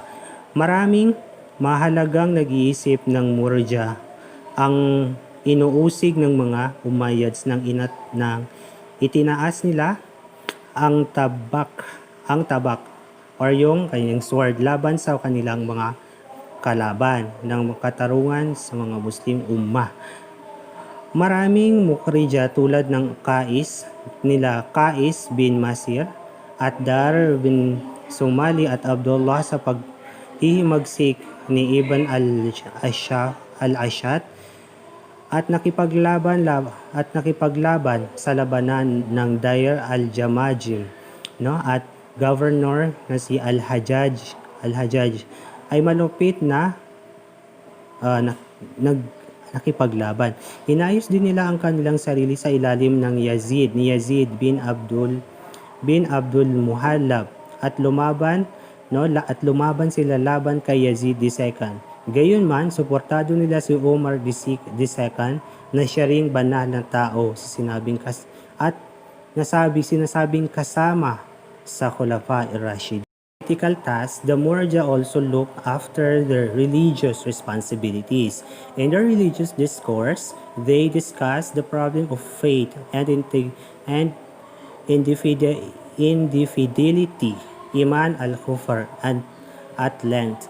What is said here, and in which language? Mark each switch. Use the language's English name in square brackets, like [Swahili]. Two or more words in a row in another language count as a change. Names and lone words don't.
[Filipino] Maraming mahalagang nag-iisip ng Murja ang inuusig ng mga Umayyads ng itinaas nila ang tabak or yung kanyang sword laban sa kanilang mga kalaban ng katarungan sa mga Muslim Ummah. Maraming mukrija tulad ng Qais bin Masir at Dar bin Sumali at Abdullah sa paghihimagsik ni Ibn al-Ashad at nakipaglaban sa labanan ng Dair al-Jamajim, no? At governor na si Al-Hajjaj ay malupit na nakipaglaban. Inayos din nila ang kanilang sarili sa ilalim ng Yazid bin Abdul Muhallab at lumaban sila laban kay Yazid II. Gayunman, suportado nila si Umar II na siya ring banal na tao sinasabing kasama sa Khulafa ar-Rashid. [English] Political task, the Murja also look after their religious responsibilities. In their religious discourse, they discuss the problem of faith and infidelity, [Arabic] إيمان الكفر, [English] and at length.